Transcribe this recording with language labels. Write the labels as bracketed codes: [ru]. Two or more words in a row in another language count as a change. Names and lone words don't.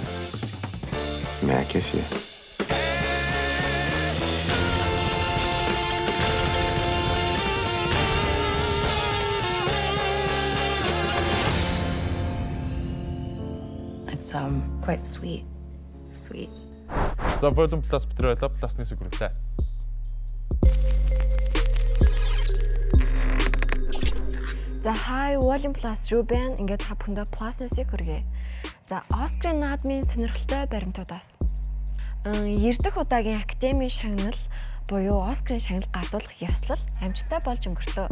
[en] May I kiss you? It's quite sweet. Sweet. [mn] За Volume Plus битрээ байлаа. Plus News-ийг хүргэлээ. За Hi Volume Plus Ruben ингээд та бүхэндээ Plus News-ийг хүргэе. За Оскарын наадмын сонирхолтой баримтуудаас 90 дахь удаагийн академийн шагнал буюу Оскарын шагнал гардуулах ёслол амжилттай болж өнгөрлөө.